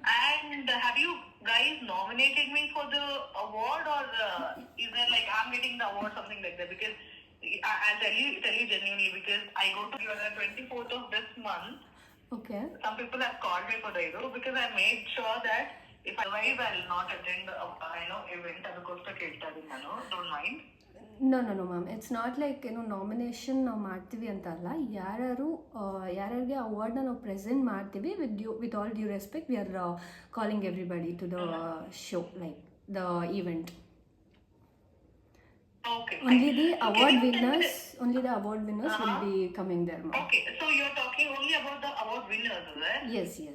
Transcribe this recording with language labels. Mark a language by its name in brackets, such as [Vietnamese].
[English] And have you guys nominated me for the award, or is there like I'm getting the award, something like that? Because I'll tell you genuinely, because I go to on the 24th of this month. Okay. Some people have called me for the event because I made sure that if I survive, I'll not attend the event. [Kannada] ಅದಕ್ಕೋಸ್ಕರ ಕೇಳ್ತಾ ಇದ್ದೀನಿ ನಾನು. [English] Don't mind. No, ma'am. It's not like [Kannada] nomination ನಾವು ಮಾಡ್ತೀವಿ ಅಂತ ಅಲ್ಲ. ಯಾರ್ಯಾರಿಗೆ ಅವಾರ್ಡ್ನ ನಾವು ಪ್ರೆಸೆಂಟ್ ಮಾಡ್ತೀವಿ, [English] With all due respect, we are calling everybody to the show, like the event. Okay. Only the award winners will be coming there, ma'am. Okay, so you're talking only about the award winners, is it?